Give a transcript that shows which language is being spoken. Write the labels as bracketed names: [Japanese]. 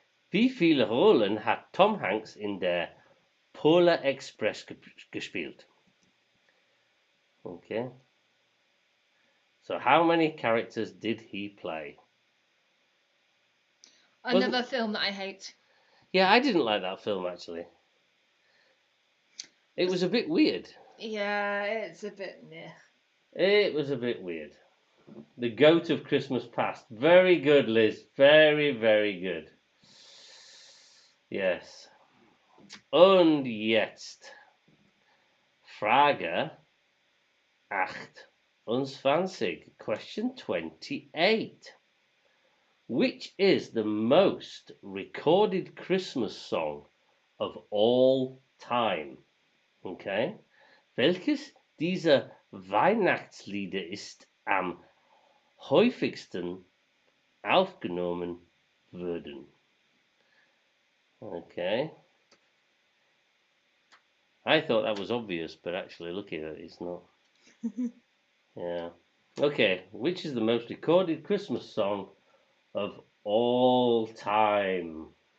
[German] Wie viele Rollen hat Tom Hanks in der Polar Express gespielt? [English] Okay. So how many characters did he play? Another film that I hate. Yeah, I didn't like that film actually. It was a bit weird. Yeah, it's a bit meh. It was a bit weird. The Goat of Christmas Past. Very good, Liz. Very, very good. [German] Yes. Und jetzt Frage 28. [English] Question 28. Which is the most recorded Christmas song of all time? Okay. [German] Welches dieser Weihnachtslieder ist am häufigsten aufgenommen worden? [English] Okay. I thought that was obvious, but actually looking at it, it's not. Yeah. Okay. Which is the most recorded Christmas song of all time?